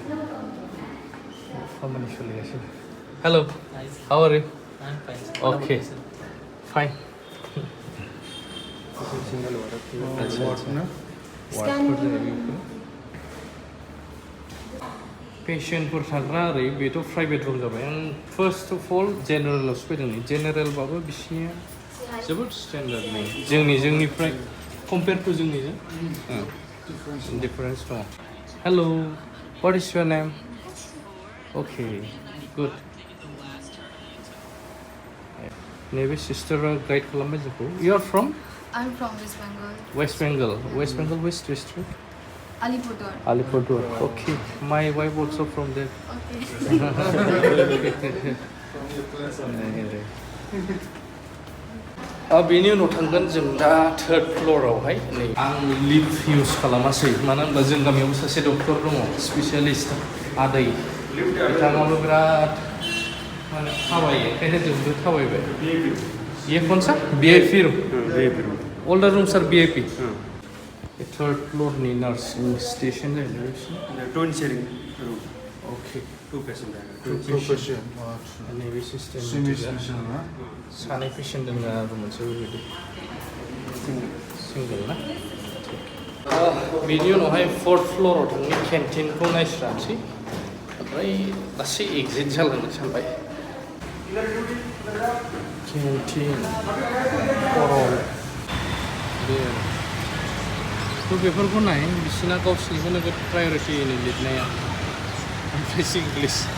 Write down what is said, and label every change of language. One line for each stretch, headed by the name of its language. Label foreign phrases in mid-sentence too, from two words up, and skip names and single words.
Bodo: खामानि सोलिगासिनो
English: hello how are you okay fine
Bodo: पेशेन्टफोर थाग्रा ओरै बेथ' प्राइभेट रुम जाबाय आं
English: first of all
Bodo: जेनेरेलावसो फैदों नै जेनेरेलबाबो बिसिनिया जोबोद स्टेन्डार्डनि जोंनिफ्राय
English: compare to
Bodo: जोंनिजों डिफारेन्स दङ
English: hello what is your name okay good
Bodo: नैबे सिस्टारा गाइड खालामबाय जोंखौ
English: you are from I'm from West Bengal. West Bengal which district Alipurduar. Okay, my wife also from there. Okay.
Bodo: बेनि उनाव थांगोन जों दा थार्ड फ्ल'रावहाय नै आं लिभ इउज खालामासै मानो होनब्ला जों गामियावबो सासे डक्टर दङ स्पेसियालिस्ट आदै बिथाङाबो बिराद माने थाबायो ओंखायनो जोंबो थाबायबाय
Hindi: ये कौन सा
English: VIP room all the rooms are VIP
Bodo: थर्ड फ्ल'रनि नार्सिं स्टेसन जाहैबाय
English: twin sharing room. Okay. Two patient.
Bodo: नैबे सिस्टेम सानै पेसेन्ट दङ आरो मोनसे बेबायदि सिंगोल ना बेनि उनावहाय फोर्थ फ्ल'राव थांनाय केन्टिनखौ नायस्रानोसै ओमफ्राय लासै एग्जिट जालांनो सानबाय केन्टिन करल बे थ' बेफोरखौ नाय बिसिना गावसिनिखौ नोगोद प्रायरिटि लिरनाया ओमफ्रायसो इंलिस